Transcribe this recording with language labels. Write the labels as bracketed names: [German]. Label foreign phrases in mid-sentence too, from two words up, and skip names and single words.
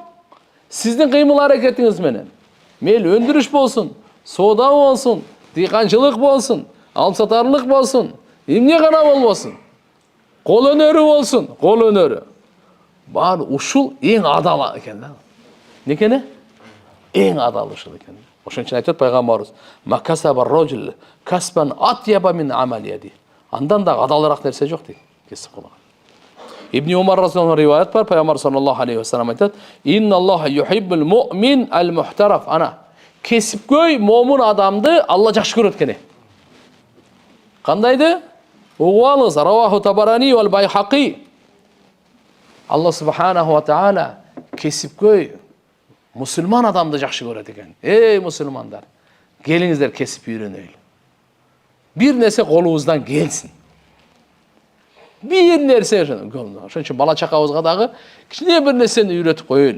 [Kyrgyz] Сиздин кыймыл аракетиңиз менен. Мейли өндүрүш болсун, соода болсун, дыйканчылык болсун, алым сатарлык болсун, эмне гана болбосун. Кол өнөрү болсун, кол өнөрү. Бар ушул эң адал экен да. Некене? Эң адал ушул экен. Ошон үчүн айтат пайгамбарыбыз: [Arabic] "ما كسب الرجل كسبا أطيب من عمل يده." [Kyrgyz] Андан да адалыраак нерсе жок дейт. Кесип кылган. Ибн Умар [Arabic] رضي الله عنه [Kyrgyz] риваят бар, пайгамбар [Arabic] صلى الله عليه وسلم [Kyrgyz] айтат: [Arabic] "إن الله يحب المؤمن المحترف." [Kyrgyz] Ана кесипкөй момун адамды Алла жакшы көрөт экен. Кандайды? Угуп алыңыз, [Arabic] رواه الطبراني والبيهقي. [Kyrgyz] Алла [Arabic] سبحانه وتعالى [Kyrgyz] кесипкөй мусулман адамды жакшы көрөт экен. Эй мусулмандар, келиңиздер кесип үйрөнөйлү. Бир нерсе колубуздан келсин. Бир нерсе ошон үчүн бала чакабызга дагы кичине бир нерсени үйрөтүп коелу.